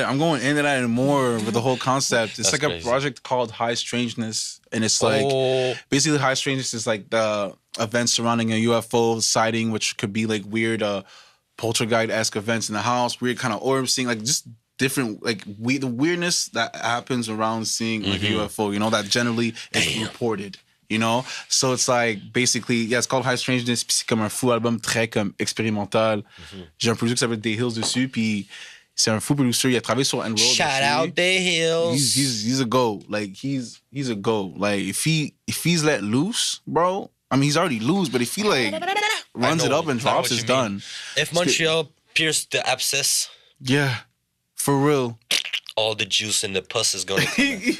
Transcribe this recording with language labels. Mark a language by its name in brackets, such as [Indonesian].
[English] I'm going into that and more with the whole concept. It's like crazy. A project called High Strangeness, and it's like basically High Strangeness is like the events surrounding a UFO sighting, which could be like weird poltergeist-esque events in the house, weird kind of orb seeing, like just different like the weirdness that happens around seeing like a UFO. You know that generally is reported. You know? So it's like, basically, it's called High Strangeness, [French] puis c'est comme un fou album très comme expérimental. J'ai un producer qui s'appelle The Hills dessus, puis c'est un fou producer, il a travaillé sur Enroll. [English] Shout out The Hills. He's a go. Like, he's a go. Like, if he's let loose, bro, I mean, he's already loose, but if he like runs it up and drops, it's done. If Montreal pierced the abscess. Yeah, for real. All the juice in the pus is gonna come out.